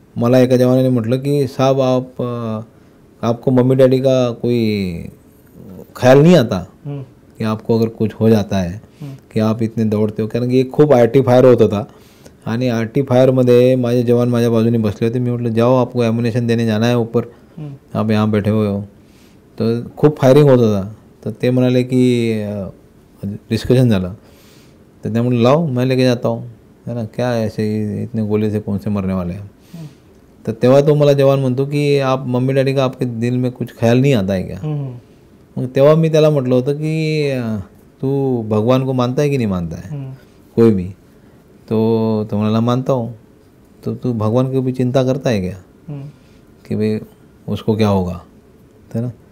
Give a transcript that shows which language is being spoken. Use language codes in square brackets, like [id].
[mr] मला एका जवानाने म्हटलं की [hi] साहब आपको मम्मी डैडी का कोई ख्याल नहीं आता कि आपको अगर कुछ हो जाता है कि आप इतने दौड़ते हो. [mr] कारण की एक खूप आरटी फायर होत होता आणि आरटी फायरमध्ये माझे जवान माझ्या बाजूने बसले होते. मी म्हटलं [hi] जाओ आपको एम्युनेशन देने जाना है ऊपर, आप यहाँ बैठे हुए हो. [mr] तर खूप फायरिंग होत होता. तर ते म्हणाले की डिस्कशन झालं तर त्या म्हटलं [hi] लाओ मैं लेके जाता हूँ है ना, क्या ऐसे इतने गोले से कौन से मरने वाले हैं. [mr] तर तेव्हा तो मला जवान म्हणतो की [hi] आप मम्मी डॅडी का आपके दिल में कुछ ख्याल नहीं आता है क्या. [mr] मग तेव्हा मी त्याला म्हटलं होतं की [hi] तू भगवान को मानता है कि नहीं मानता है कोई भी. [mr] तो म्हणाला [hi] मानता हूँ. तो तू भगवान की भी चिंता करता है क्या कि भाई उसको क्या होगा है ना.